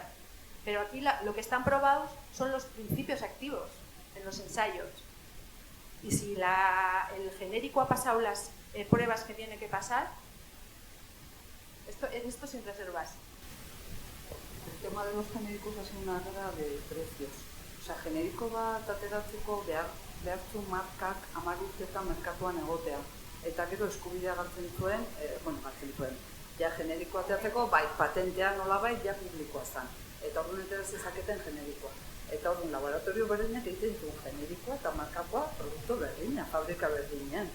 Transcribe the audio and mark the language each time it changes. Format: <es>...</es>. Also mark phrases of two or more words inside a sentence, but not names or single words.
<es>Pero aquí lo que están probados son los principios activos en los ensayos. Y si el genérico ha pasado las pruebas que tiene que pasar, esto sin reservas. El tema de los genéricos ha sido una guerra de precios. O sea,</es> <eu>generiko bat ateratzeko behartu markak 10 urtetan merkatuan egotea. Eta gero eskubidea galtzen zuen, ja generiko ateratzeko, bai, patentea nolabait ja publikoa zen. Eta orduan etera zezaketen generikoa. Eta orduan laboratorio berdinak egiten zuen generikoa eta markakoa produktu berdina, fabrika berdinen.</eu>